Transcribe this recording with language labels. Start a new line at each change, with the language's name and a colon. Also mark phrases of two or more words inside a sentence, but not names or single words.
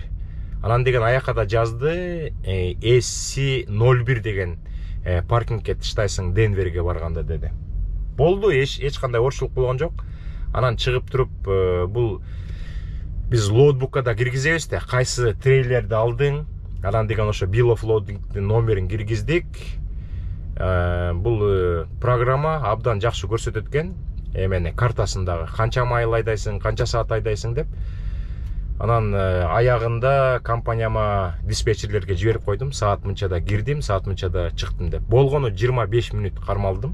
Kyrgyz: Анан деген аякка да жазды SC01 деген паркингке тыштайсың Денверге барганда деди. Болду, эч кандай орчулук болгон жок. Анан чыгып туруп бул биз лоудбукка да киргизебиз да, кайсы трейлерди алдың. Анан деген ошо
English: bill of loading'дин
Kyrgyz: номерин киргиздик. Бул программа абдан жакшы көрсөтөт экен. Эмени картасындагы канча майл айдайсың, канча саат айдайсың деп. Анан аягында компанияма диспетчерлерге жиберип койдум. Саат мынчада кирдим, саат мынчада чыктым деп. Болгону 25 мүнөт кармалдым.